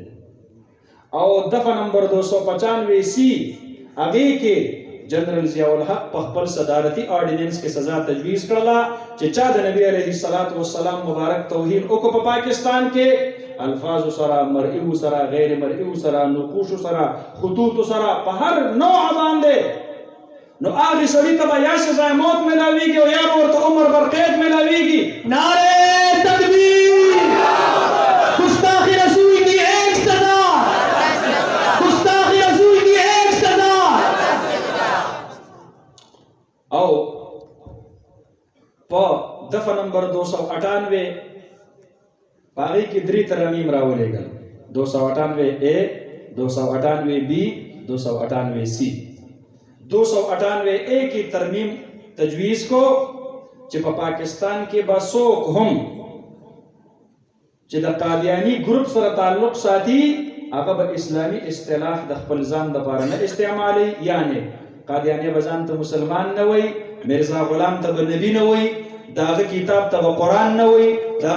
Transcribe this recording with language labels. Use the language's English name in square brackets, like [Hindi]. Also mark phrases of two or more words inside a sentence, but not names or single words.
[Pashto] او دفعه نمبر 295 سی هغې کې جنرل ضیاء الحق په خپل صدارتي آرډیننس کې سزا تجویز کړله چې چا د نبی علیه السلام مبارک توهین وکړو په پاکستان کې، الفاظ سره، مرئي سره، غیر مرئي سره، نقوش سره، خطوط سره، په هر نوع باندې، نو هغه سړي ته به یا سزا موت ملاویږي او یا ورته عمر برقید ملاویږي. [Urdu] نعرے تکبیر! گستاخی رسول کی ایک سزا، گستاخی رسول کی ایک سزا. [Pashto] او په دفعه نمبر 298 پاغي کې 3 ترمیم راولېږل، 298 اے، 298 بی، 298 سی. 298 اے [Urdu] کی ترمیم [Pashto] تجویز کو چې په پاکستان کې به څوک هم چې د قادیانی ګروپ سره تعلق ساتي هغه به اسلامي اصطلاح د خپل ځان لپاره نه استعمالي، یعنی قادیانی به ځان ته مسلمان نه وي، مرزا غلام ته به نبی نه وي، داغه کتاب ته به قرآن نه وي، داغه